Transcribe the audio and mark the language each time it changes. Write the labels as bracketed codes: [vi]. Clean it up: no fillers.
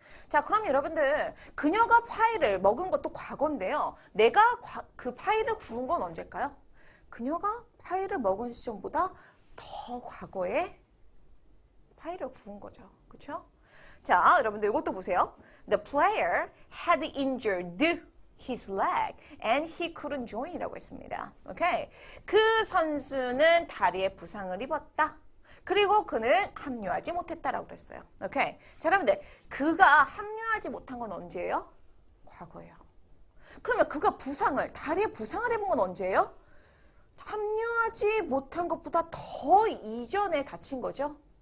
[ko] 자, 그럼 여러분들 그녀가 파이를 먹은 것도 과거인데요. 내가 그 파이를 구운 건 언제일까요? 그녀가 파이를 먹은 시점보다 더 과거에 파이를 구운 거죠. 그렇죠? 자, 여러분들 이것도 보세요. [en] The player had injured his leg and he couldn't join [ko] 이라고 했습니다. 오케이. 그 선수는 다리에 부상을 입었다. 그리고 그는 합류하지 못했다라고 그랬어요. 오케이. 자, 여러분들 그가 합류하지 못한 건 언제예요? 과거예요. 그러면 그가 다리에 부상을 입은 건 언제예요? 합류하지 못한 것보다 더 이전에 다친 거죠.